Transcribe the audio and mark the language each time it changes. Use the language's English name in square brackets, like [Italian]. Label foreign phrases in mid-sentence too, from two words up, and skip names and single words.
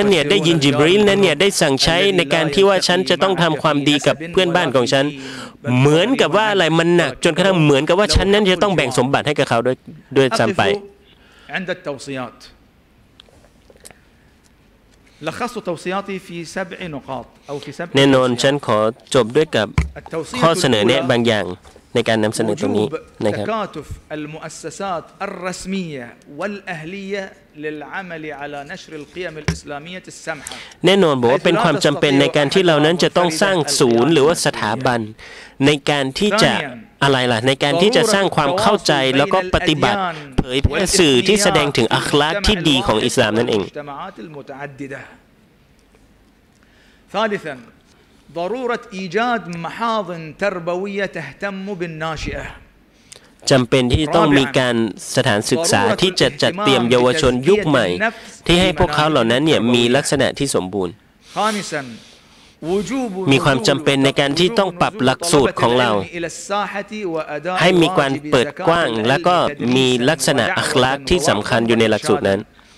[Thai] เนี่ยได้ยินจิบรีลนั้นเนี่ยได้สั่งใช้ในการที่ว่าฉันจะต้องทำความดีกับเพื่อนบ้านของฉันเหมือนกับว่าอะไรมันหนักจนกระทั่งเหมือนกับว่าฉันนั้นจะต้องแบ่งสมบัติให้กับเขาด้วยซ้ำไปแน่นอนฉันขอจบด้วยกับข้อเสนอแนะบางอย่างในการนำเสนอตรงนี้นะครับ [Arabic] للعمل على نشر القيم الإسلامية السمحة [Thai] แน่นอนบอกว่าเป็นความจำเป็นในการที่เรานั้นจะต้องสร้างศูนย์หรือว่าสถาบันในการที่จะอะไรล่ะในการที่จะสร้างความเข้าใจแล้วก็ปฏิบัติเผยแพร่สื่อที่แสดงถึงอัคลากที่ดีของอิสลามนั่นเอง [Arabic] ثالثا ضرورة إيجاد محاضن تربوية تهتم بالناشئة [Thai] จำเป็นที่ต้องมีการสถานศึกษาที่จะจัดเตรียมเยาวชนยุคใหม่ที่ให้พวกเขาเหล่านั้นเนี่ยมีลักษณะที่สมบูรณ์มีความจำเป็นในการที่ต้องปรับหลักสูตรของเราให้มีการเปิดกว้างและก็มีลักษณะอัคลากที่สำคัญอยู่ในหลักสูตรนั้น